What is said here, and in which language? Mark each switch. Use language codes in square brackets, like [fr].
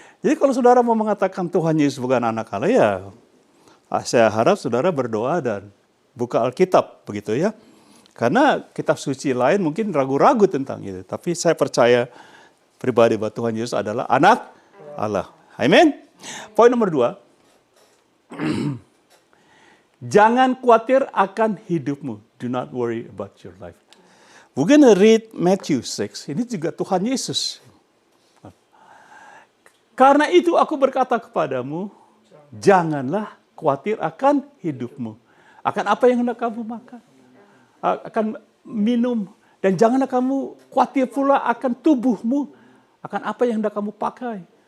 [id] Jadi kalau saudara mau mengatakan Tuhan Yesus bukan anak Allah, ya saya harap saudara berdoa dan buka Alkitab, begitu ya. Karena kitab suci lain mungkin ragu-ragu tentang itu. Tapi saya percaya pribadi bahwa Tuhan Yesus adalah anak Allah. Amin. Poin nomor 2. Jangan khawatir akan hidupmu. [en] Do not worry about your life. We're gonna read Matthew 6. [id] Ini juga Tuhan Yesus. Karena itu aku berkata kepadamu, janganlah khawatir akan hidupmu. Akan apa yang hendak kamu makan. Akan minum. Dan janganlah kamu khawatir pula akan tubuhmu. Akan apa yang hendak kamu pakai.